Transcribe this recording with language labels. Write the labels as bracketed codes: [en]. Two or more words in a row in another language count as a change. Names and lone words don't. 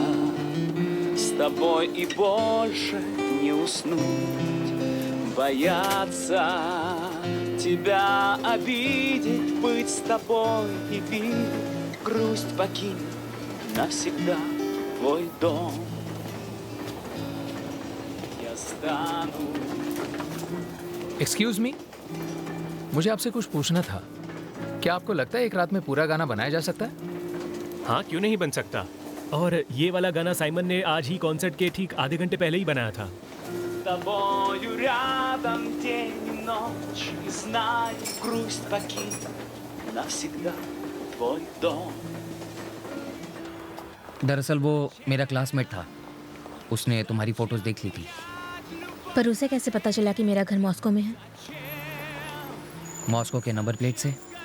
[ru] с тобой и больше не уснуть, бояться тебя обидеть, быть с тобой и видеть грусть покинуть навсегда твой дом. Я стану. [en] excuse me, [hi] मुझे आपसे कुछ पूछना था। क्या आपको लगता है एक रात में पूरा गाना बनाया जा सकता है? हाँ, क्यों नहीं बन सकता। और ये वाला गाना साइमन ने आज ही कॉन्सर्ट के ठीक आधे घंटे पहले ही बनाया था। [ru] С тобою рядом день и ночь, и знай, грусть покинет навсегда твой дом. [hi] दरअसल वो मेरा क्लासमेट था, उसने तुम्हारी फोटोज देख ली थी। पर उसे कैसे पता चला कि मेरा घर मॉस्को में है? मॉस्को के [en] number plate [hi] से।